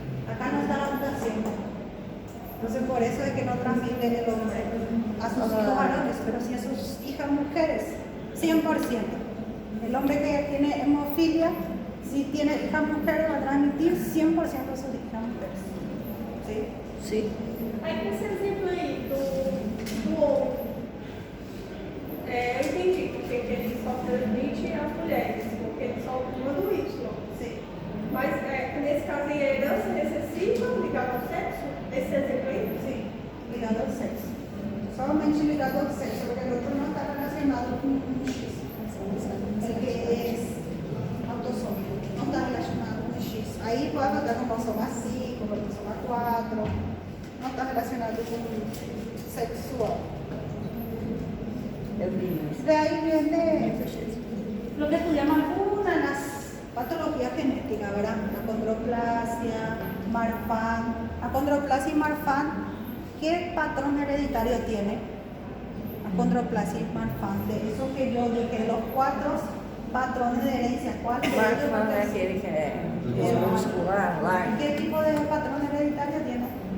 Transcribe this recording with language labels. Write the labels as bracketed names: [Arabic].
[Spanish] Acá no está la mutación. Entonces por eso es que no transmite el hombre a sus hijos varones, pero sí a sus hijas mujeres, 100%. El hombre que tiene hemofilia, si tiene hijas mujeres, va a transmitir 100% a sus hijas mujeres. ¿Sí? Sí. [Portuguese] Aí nesse exemplo aí do homem, eu entendi porque que ele só transmite às mulheres, porque ele só manda o Y. [Spanish] Sí. [Portuguese] Mas nesse caso aí é herança recessiva ligada ao sexo? Esse exemplo aí? [Spanish] Sí, ligado al sexo. Solamente ligado al sexo, porque el otro no está relacionado con un X. El que es autosómico, no está relacionado con un X. Ahí puede estar con cromosoma 5, cromosoma 4, no está relacionado con sexual. [Portuguese] Eu vi isso. [Spanish] De ahí viene lo que estudiamos algunas de las patologías genéticas, ¿verdad? Acondroplasia, Marfan. Acondroplasia y Marfan, ¿qué patrón hereditario tiene? Acondroplasia y Marfan. De eso que yo dije, los 4 patrones de herencia, ¿cuál es? [Portuguese] Marfan é aquele que é muscular, largo. [Spanish] ¿Qué tipo de patrón hereditario tiene?